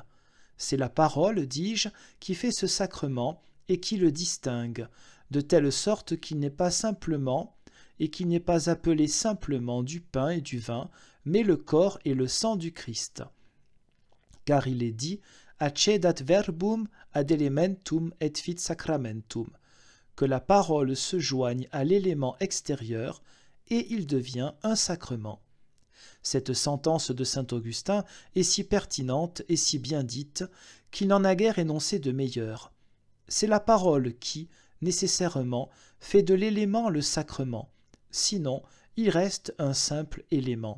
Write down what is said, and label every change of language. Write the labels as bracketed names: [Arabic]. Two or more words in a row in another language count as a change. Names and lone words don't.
[French] C'est la parole, dis-je, qui fait ce sacrement et qui le distingue, de telle sorte qu'il n'est pas simplement et qu'il n'est pas appelé simplement du pain et du vin, mais le corps et le sang du Christ. Car il est dit « [Latin] accedat verbum ad elementum et fit sacramentum [French] » que la parole se joigne à l'élément extérieur et il devient un sacrement. Cette sentence de saint Augustin est si pertinente et si bien dite qu'il n'en a guère énoncé de meilleure. C'est la parole qui, nécessairement, fait de l'élément le sacrement, sinon il reste un simple élément.